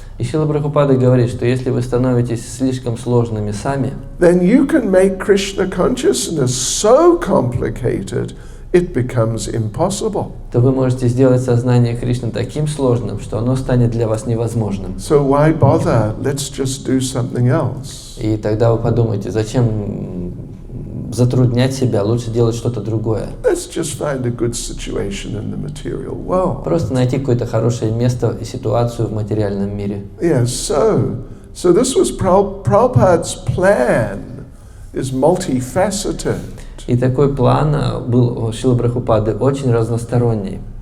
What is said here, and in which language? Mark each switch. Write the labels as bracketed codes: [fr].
[ru] И Шрила Прабхупада говорит, что если вы становитесь слишком сложными сами, [en] then you can make Krishna consciousness so complicated it becomes impossible. [ru] то вы можете сделать сознание Кришны таким сложным, что оно станет для вас невозможным. [en] So why bother? Let's just do something else. [ru] И тогда вы подумаете, зачем затруднять себя, лучше делать что-то другое. [en] Let's just find a good situation in the material world. [ru] Просто найти какое-то хорошее место и ситуацию в материальном мире. [en] Yeah, so this was Prabhupada's plan is multifaceted. [ru] И такой план был у Шрилы Прабхупады очень разносторонний.